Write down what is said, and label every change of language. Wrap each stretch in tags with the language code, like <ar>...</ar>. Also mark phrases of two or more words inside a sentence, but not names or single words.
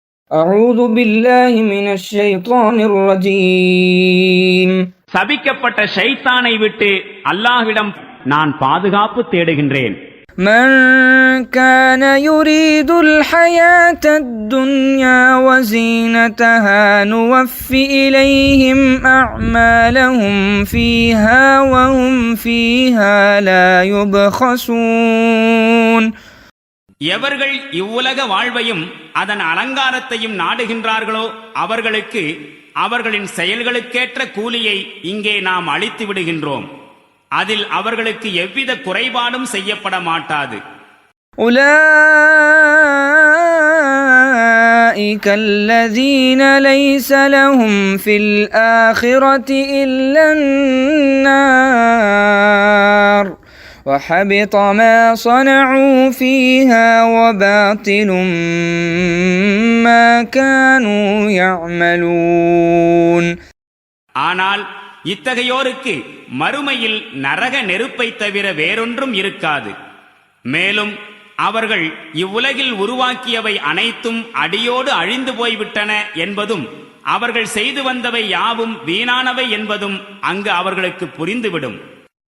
<ar>أعوذ بالله من الشيطان الرجيم.</ar> <ta>சபிக்கப்பட்ட ஷைத்தானை விட்டு அல்லாஹ்விடம் நான் பாதுகாப்பு தேடுகின்றேன்.</ta> <ar>من كان يريد الحياة الدنيا وزينتها نوفي إليهم أعمالهم فيها وهم فيها لا يبخسون.</ar> <ta>எவர்கள் இவ்வுலக வாழ்வையும் அதன் அலங்காரத்தையும் நாடுகின்றார்களோ அவர்களுக்கு அவர்களின் செயல்களுக்கேற்ற கூலியை இங்கே நாம் அளித்து விடுகின்றோம். அதில் அவர்களுக்கு எவ்வித குறைபாடும் செய்யப்பட மாட்டாது.</ta> <ar>أولئك الذين ليس لهم في الآخرة إلا النار وحبط ما صنعوا فيها وباطل ما كانوا يعملون.</ar> <ta>ஆனால் இத்தகையோருக்கு மறுமையில் நரக நெருப்பை தவிர வேறொன்றும் இருக்காது. மேலும் அவர்கள் இவ்வுலகில் உருவாக்கியவை அனைத்தும் அடியோடு அழிந்து போய்விட்டன என்பதும் அவர்கள் செய்து வந்தவை யாவும் வீணானவை என்பதும் அங்கு அவர்களுக்கு புரிந்துவிடும்.</ta>